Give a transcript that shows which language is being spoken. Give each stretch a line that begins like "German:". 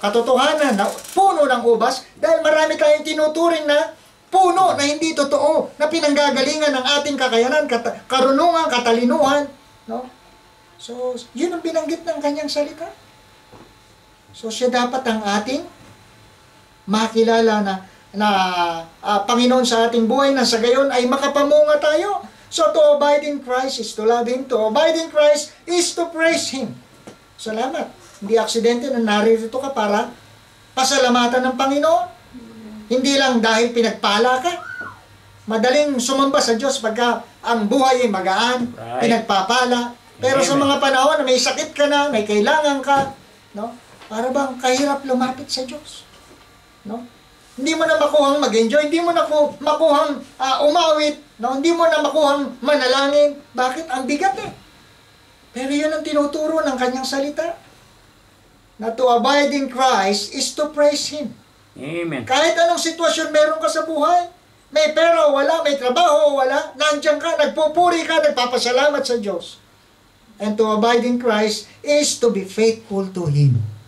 Filipino: Katotohanan, na puno ng ubas, dahil marami tayong tinuturing na puno na hindi totoo, na pinanggagalingan ng ating kakayanan, karunungan, katalinuhan, no? So, yun ang binanggit ng kanyang salita. So, siya dapat ang ating makilala na Panginoon sa ating buhay, na sa gayon ay makapamunga tayo.
English: So, to abide in Christ is to love Him. To abide in Christ is to praise Him.
Filipino: Salamat. Hindi aksidente na naririto ka para pasalamatan ng Panginoon. Hindi lang dahil pinagpala ka. Madaling sumamba sa Diyos pagka ang buhay ay magaan, pinagpapala. Pero sa mga panahon na may sakit ka na, may kailangan ka, no? Para bang kahirap lumapit sa Diyos. No? Hindi mo na makuhang mag-enjoy, hindi mo na makuhang umawit, no? Hindi mo na makuhang manalangin. Bakit? Ang bigat eh. Pero yun ang tinuturo ng kanyang salita.
English: Na to abide in Christ is to praise Him.
Filipino: Amen. Kahit anong sitwasyon meron ka sa buhay, may pera o wala, may trabaho o wala, nandiyan ka, nagpupuri ka, nagpapasalamat sa Diyos.
English: And to abide in Christ is to be faithful to Him.